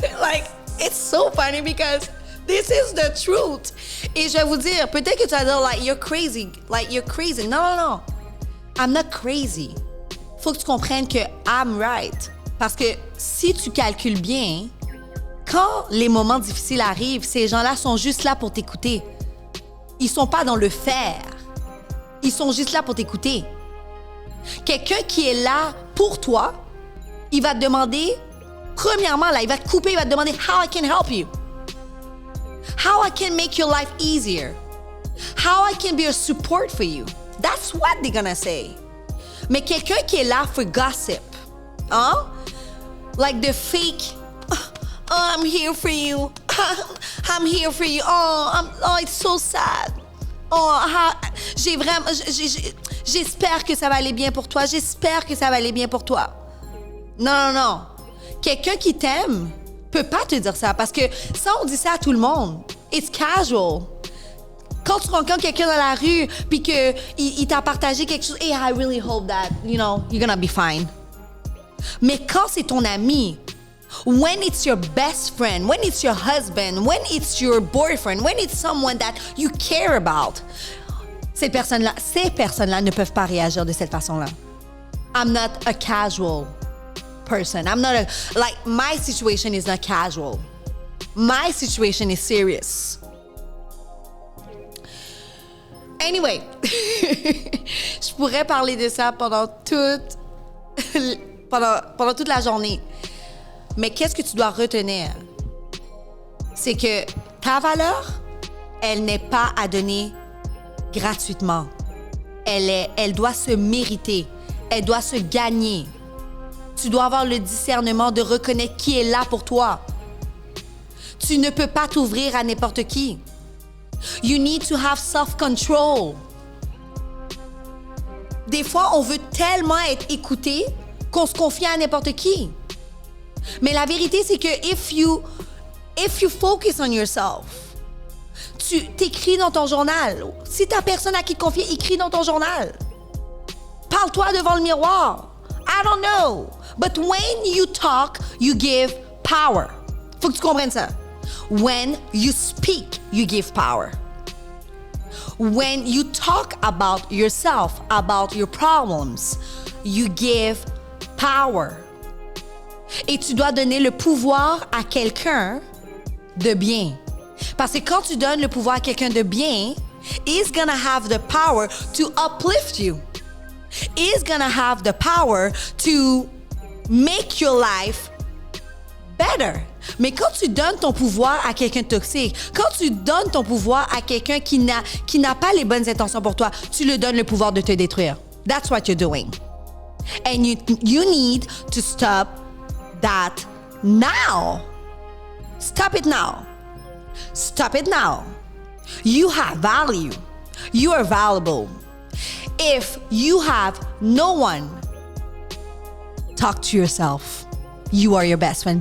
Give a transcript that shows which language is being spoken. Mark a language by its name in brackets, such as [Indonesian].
[English] Like, it's so funny because this is the truth. [French] Et je vais vous dire, peut-être que tu vas dire, [English] like, you're crazy. [French] Non. [English] I'm not crazy. [French] Faut que tu comprennes que [English] I'm right. [French] Parce que si tu calcules bien, quand les moments difficiles arrivent, ces gens-là sont juste là pour t'écouter. Ils sont pas dans le faire. Ils sont juste là pour t'écouter. Quelqu'un qui est là pour toi, il va te demander, premièrement, là, il va te couper, il va te demander « [English] How I can help you? How I can make your life easier? How I can be a support for you? » That's what they're gonna say. [French] Mais quelqu'un qui est là [English] for gossip, [French] hein? [English] Like the fake, oh, I'm here for you. I'm here for you. Oh, it's so sad. [French] Oh, j'espère que ça va aller bien pour toi. J'espère que ça va aller bien pour toi. Non. Quelqu'un qui t'aime peut pas te dire ça parce que ça, on dit ça à tout le monde. [English] It's casual. [French] Quand tu rencontres quelqu'un dans la rue puis que il t'a partagé quelque chose, [English] hey, I really hope that, you're gonna be fine. [French] Mais quand c'est ton ami, [English] when it's your best friend, when it's your husband, when it's your boyfriend, when it's someone that you care about, [French] ces personnes-là ne peuvent pas réagir de cette façon-là. [English] I'm not a casual person. My situation is not casual. My situation is serious. [French] Anyway, je pourrais parler de ça pendant toute la journée. Mais qu'est-ce que tu dois retenir? C'est que ta valeur, elle n'est pas à donner gratuitement. Elle doit se mériter. Elle doit se gagner. Tu dois avoir le discernement de reconnaître qui est là pour toi. Tu ne peux pas t'ouvrir à n'importe qui. [English] You need to have self-control. [French] Des fois, on veut tellement être écouté qu'on se confie à n'importe qui. Mais la vérité, c'est que [English] if you focus on yourself, [French] tu t'écris dans ton journal. Si t'as personne à qui te confier, écris dans ton journal. Parle-toi devant le miroir. [English] I don't know. But when you talk, you give power. [French] Faut que tu comprennes ça. [English] When you speak, you give power. When you talk about yourself, about your problems, you give power. [French] Et tu dois donner le pouvoir à quelqu'un de bien. Parce que quand tu donnes le pouvoir à quelqu'un de bien, [English] he's gonna have the power to uplift you. He's gonna have the power to make your life better. [French] Mais quand tu donnes ton pouvoir à quelqu'un de toxique, quand tu donnes ton pouvoir à quelqu'un qui n'a pas les bonnes intentions pour toi, tu lui donnes le pouvoir de te détruire. [English] That's what you're doing. And you need to stop that now. Stop it now. Stop it now. You have value. You are valuable. If you have no one, talk to yourself. You are your best friend.